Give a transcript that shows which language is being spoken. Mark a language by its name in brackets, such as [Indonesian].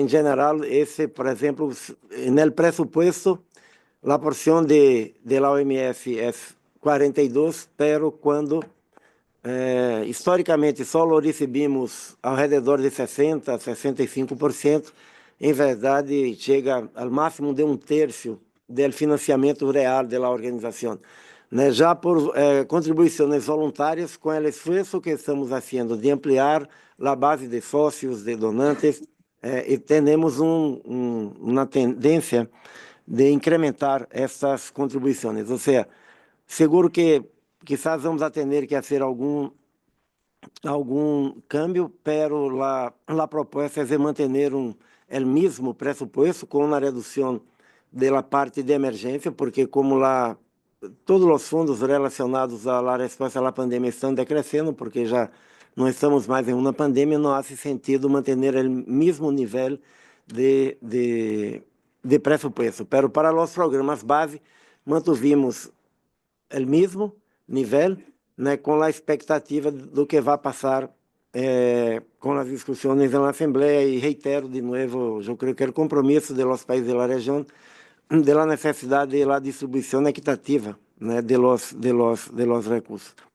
[Portuguese] Em geral, esse, por exemplo, no pressuposto, a porção de la OMS é 42, [Spanish] pero [Portuguese] quando historicamente só recebemos ao redor de 60, 65%, em verdade chega ao máximo de um terço do financiamento real da organização. Né? Já por contribuições voluntárias, com o esforço que estamos fazendo de ampliar a base de sócios, de donantes, e temos uma tendência de incrementar essas contribuições. Ou seja, [Spanish] seguro que quizás vamos a [Portuguese] ter que fazer algum [Spanish] cambio, pero la propuesta es de mantener el mismo presupuesto con una reducción de la parte de emergencia, porque como todos los fondos relacionados a la respuesta a la pandemia están decreciendo, porque ya no estamos más en una pandemia, no hace sentido mantener el mismo nivel de presupuesto. Pero para los programas base, mantuvimos el mismo [Portuguese] nível, né, com a expectativa do que vai passar com as discussões na Assembleia, e reitero de novo, eu creio que é o compromisso dos países da região da necessidade de distribuição equitativa, né, [Spanish] de los recursos.